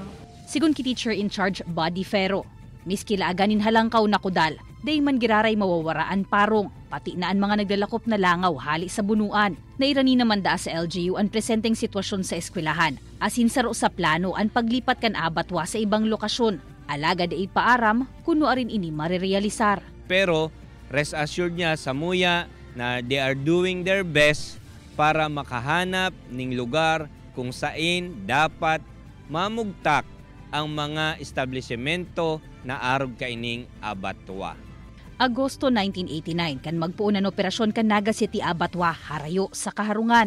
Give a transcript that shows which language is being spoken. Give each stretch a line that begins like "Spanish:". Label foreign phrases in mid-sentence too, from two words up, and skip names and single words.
Bikol: Sigun ki
English: teacher in charge
Bikol: Buddy Ferro, miski laaganin halangkaw na kudal, day man giraray mawawaraan parong, pati na ang mga naglalakop na langaw hali sa bunuan. Nairani naman da sa LGU ang presenteng sitwasyon sa eskwelahan, asin saro sa plano ang paglipat kan Abatwa sa ibang lokasyon. Alaga da ipaaram, kuno arin ini marirealisar. Pero
English: rest assured
Bikol: niya sa Muya na
English: they are doing their best
Bikol: para
Filipino: makahanap ng lugar kung saan dapat
Bikol: mamugtak ang mga establishmento na arog kaining Abatwa. Agosto 1989 kan magpuunan operasyon kan Naga City Abatwa harayo sa kaharungan.